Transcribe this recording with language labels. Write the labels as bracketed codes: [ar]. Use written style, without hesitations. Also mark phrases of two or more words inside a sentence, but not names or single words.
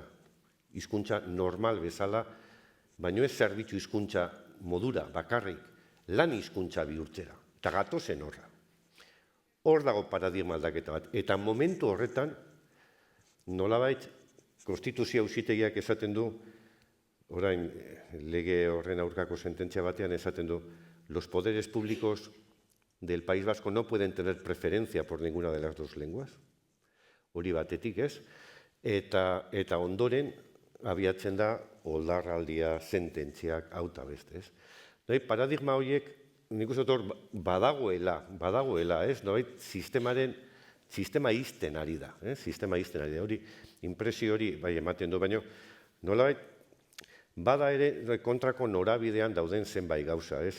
[eu] Hizkuntza normal bezala, baino ez zerbitzu hizkuntza modura bakarrik lan hizkuntza bihurtzera. Eta gatozen horra. Hor dago paradigma aldaketa bat. Eta momentu horretan, nolabait, konstituzio auzitegiak esaten du, orain lege horren aurkako sententzia batean esaten du, [es] los poderes públicos del País Vasco no pueden tener preferencia por ninguna de las dos lenguas. [eu] Hori batetik ez. Eta ondoren abiatzen da oldarraldia sententziak auta beste ez. Paradigma horiek nik uste dut badagoela, ez? Sistema izten ari da, hori, impresio hori, bai, ematen du, baina nolabait, bada ere kontrako norabidean dauden zenbait gauza, ez?